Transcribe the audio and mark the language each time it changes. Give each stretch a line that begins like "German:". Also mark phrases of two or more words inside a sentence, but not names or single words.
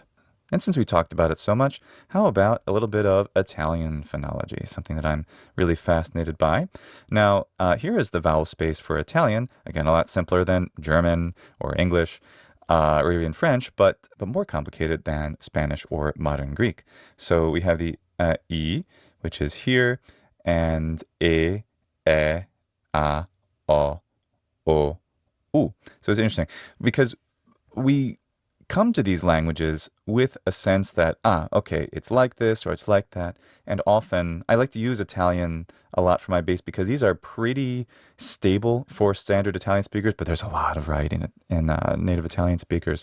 English: And since we talked about it so much, how about a little bit of Italian phonology, something that I'm really fascinated by. Now, here is the vowel space for Italian. Again, a lot simpler than German or English or even French, but more complicated than Spanish or modern Greek. So we have the I, which is here, and E, a, o, u. So it's interesting because we come to these languages with a sense that, okay, it's like this or it's like that. And often I like to use Italian a lot for my base because these are pretty stable for standard Italian speakers, but there's a lot of variety in native Italian speakers.